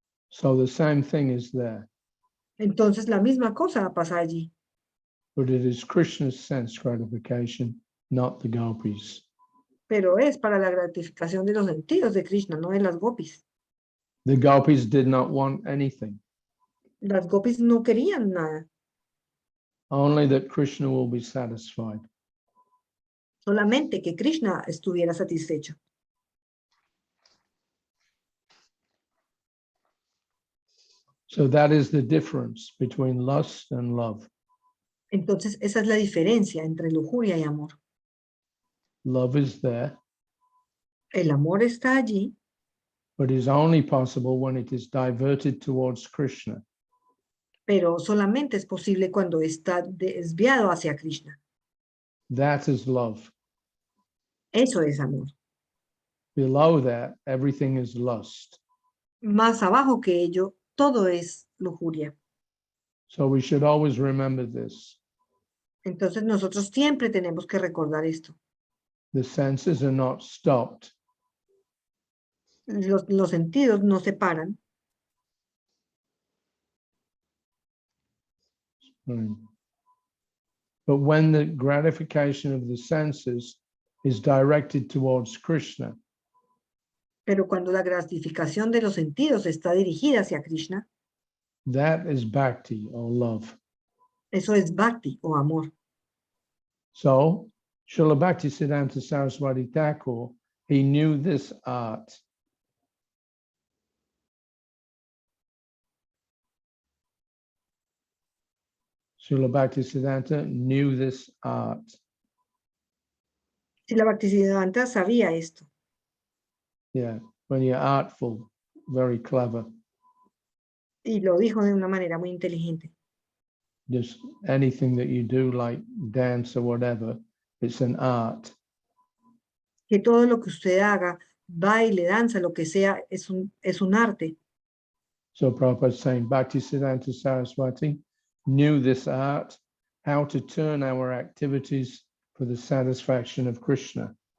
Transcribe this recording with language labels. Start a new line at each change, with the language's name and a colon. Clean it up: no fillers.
English: So the same thing is there,
Spanish: Entonces, la misma cosa pasa allí.
English: but it is Krishna's sense gratification, not the gopis.
Spanish: Pero es para la gratificación de los sentidos de Krishna, no de las gopis.
English: The gopis did not want anything,
Spanish: Las gopis no querían nada,
English: only that Krishna will be satisfied.
Spanish: solamente que Krishna estuviera satisfecho.
English: So that is the difference between lust and love.
Spanish: Entonces, esa es la diferencia entre lujuria y amor.
English: Love is there,
Spanish: El amor está allí,
English: but is only possible when it is diverted towards Krishna.
Spanish: pero solamente es posible cuando está desviado hacia Krishna.
English: That is love.
Spanish: Eso es amor.
English: Below that, everything is lust.
Spanish: Más abajo que ello, todo es lujuria.
English: So we should always remember this.
Spanish: Entonces nosotros siempre tenemos que recordar esto.
English: The senses are not stopped.
Spanish: Los sentidos no se paran,
English: But when the gratification of the senses is directed towards Krishna,
Spanish: pero cuando la gratificación de los sentidos está dirigida hacia Krishna,
English: that is bhakti or love.
Spanish: eso es bhakti o amor.
English: So, Srila Bhaktisiddhanta Saraswati Thakur, he knew this art. Srila Bhaktisiddhanta knew this art.
Spanish: Si la Bhaktisiddhanta sabía esto,
English: Yeah, when you're artful, very clever.
Spanish: y lo dijo de una manera muy inteligente.
English: Just anything that you do, like dance or whatever, it's an art.
Spanish: Que todo lo que usted haga, baile, danza, lo que sea, es un arte.
English: So Prabhupada is saying Bhaktisiddhanta Saraswati knew this art, how to turn our activities for the satisfaction of Krishna.